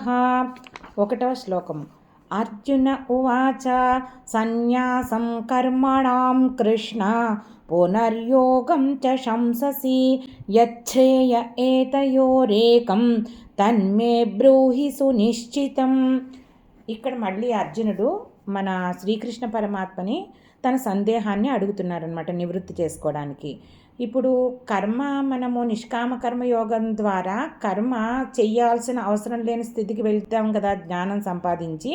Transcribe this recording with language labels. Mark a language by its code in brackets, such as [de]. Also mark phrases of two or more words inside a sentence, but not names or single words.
[te] ఒకటవ శ్లోకం। [sa] अर्जुन उवाच सन्न्यासं कर्मणां कृष्ण पुनर्योगं च शंससि यच्छ्रेय एतयोरेकं तन्मे ब्रूहि सुनिश्चितं। [te] ఇక్కడ మళ్ళీ అర్జునుడు మన శ్రీకృష్ణ పరమాత్మని తన సందేహాన్ని అడుగుతున్నారనమాట నివృత్తి చేసుకోవడానికి. ఇప్పుడు మనము నిష్కామ కర్మయోగం ద్వారా కర్మ చెయ్యాల్సిన అవసరం లేని స్థితికి వెళ్తాం కదా జ్ఞానం సంపాదించి.